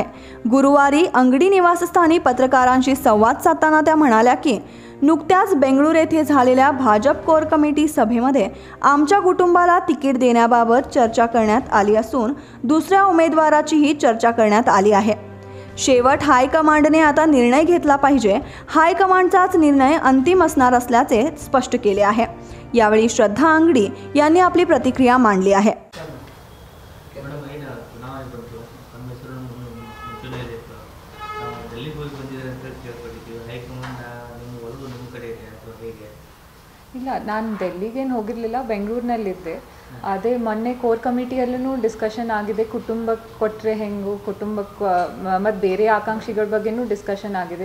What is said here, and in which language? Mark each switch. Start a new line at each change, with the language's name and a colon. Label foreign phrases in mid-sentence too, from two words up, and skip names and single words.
Marathi: गुरुवारी अंगडी निवासस्थानी पत्रकारांशी संवाद साधताना त्या म्हणाल्या की नुकत्याच बेंगळूर येथे झालेल्या भाजप कोर कमिटी सभेमध्ये आमच्या कुटुंबाला तिकीट देण्याबाबत चर्चा करण्यात आली असून दुसऱ्या उमेदवाराचीही चर्चा करण्यात आली आहे। शेवट हायकमांडने आता निर्णय घेतला पाहिजे। हायकमांडचाच निर्णय अंतिम असणार असल्याचे स्पष्ट केले आहे। यावेळी श्रद्धा अंगडी यांनी आपली प्रतिक्रिया मांडली आहे।
Kannada: ಇಲ್ಲ, ನಾನು ಡೆಲ್ಲಿಗೇನು ಹೋಗಿರಲಿಲ್ಲ, ಬೆಂಗಳೂರಿನಲ್ಲಿದ್ದೆ। ಅದೇ ಮೊನ್ನೆ ಕೋರ್ ಕಮಿಟಿಯಲ್ಲೂ ಡಿಸ್ಕಷನ್ ಆಗಿದೆ, ಕುಟುಂಬಕ್ಕೆ ಕೊಟ್ಟರೆ ಹೆಂಗು, ಕುಟುಂಬಕ್ಕೆ ಮತ್ತು ಬೇರೆ ಆಕಾಂಕ್ಷಿಗಳ ಬಗ್ಗೆನೂ ಡಿಸ್ಕಷನ್ ಆಗಿದೆ।